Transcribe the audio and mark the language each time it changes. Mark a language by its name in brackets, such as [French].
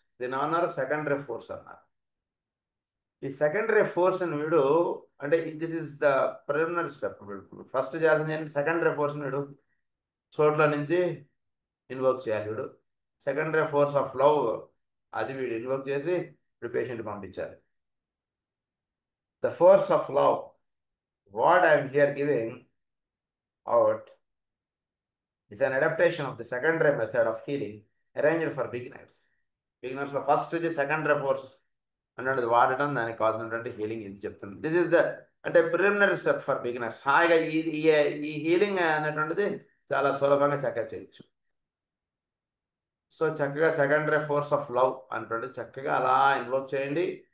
[Telugu] దీని అన్నారు secondary force అన్నారు. ఈ సెకండరీ ఫోర్స్ అని వీడు అంటే [English] This is the preliminary step. [Telugu] First చేయాల్సింది ఏంటి? సెకండరీ ఫోర్స్ వీడు చోట్ల నుంచి ఇన్వోక్ చేయాలి. వీడు సెకండరీ ఫోర్స్ ఆఫ్ లవ్, అది వీడు ఇన్వోక్ చేసి ఇప్పుడు పేషెంట్ పంపించాలి. [English] The force of love, what I'm here giving out is an adaptation of the secondary method of healing arranged for beginners. [Telugu] బిగినర్స్లో first ఇది సెకండరీ ఫోర్స్ అన్నది వాడటం, దానికి కావాల్సినటువంటి హీలింగ్ ఇది చెప్తుంది. [English] This is the అంటే preliminary step for beginners. [Telugu] హాయిగా ఈ హీలింగ్ అనేటువంటిది చాలా సులభంగా చక్కగా చేయొచ్చు. సో చక్కగా సెకండరీ ఫోర్స్ ఆఫ్ లవ్ అనేటువంటిది చక్కగా అలా ఇన్వోక్ చేయండి.